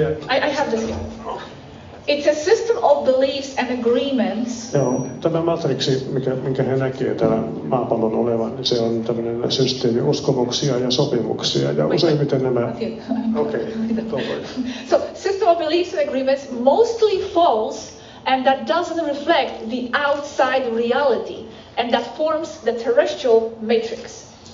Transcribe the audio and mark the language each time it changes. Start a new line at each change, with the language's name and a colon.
English: I have this here. It's a system of beliefs and agreements.
Finnish: Joo, tämä matriksi, minkä he näkee täällä maapallon olevan, niin se on tämmöinen systeemi uskomuksia ja sopimuksia. Ja useimmiten nämä... Okay.
English: So, system of beliefs and agreements, mostly false, and that doesn't reflect the outside reality, and that forms the terrestrial matrix.